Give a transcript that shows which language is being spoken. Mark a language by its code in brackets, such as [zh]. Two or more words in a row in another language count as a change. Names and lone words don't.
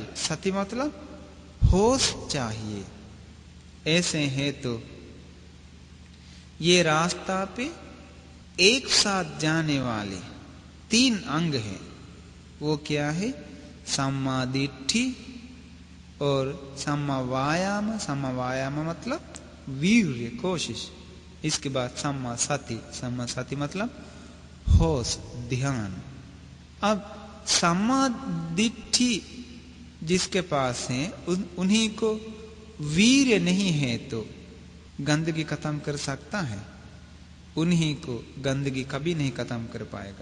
[hi] सति मतलब होश चाहिए। ऐसे हैं तो ये रास्ता पे एक साथ जाने वाले 3 अंग हैं। वो क्या है? [pi] सम्मा दिट्ठी [hi] और [pi] सम्मा वायाम। सम्मा वायाम [hi] मतलब वीर्य, कोशिश। इसके बाद [pi] सम्मा सति। सम्मा सति [hi] मतलब होश, ध्यान। अब [pi] सम्मा दिट्ठी [hi] जिसके पास है उन्हीं को वीर्य नहीं है तो गंदगी खत्म कर सकता है? उन्हीं को गंदगी कभी नहीं खत्म कर पाएगा।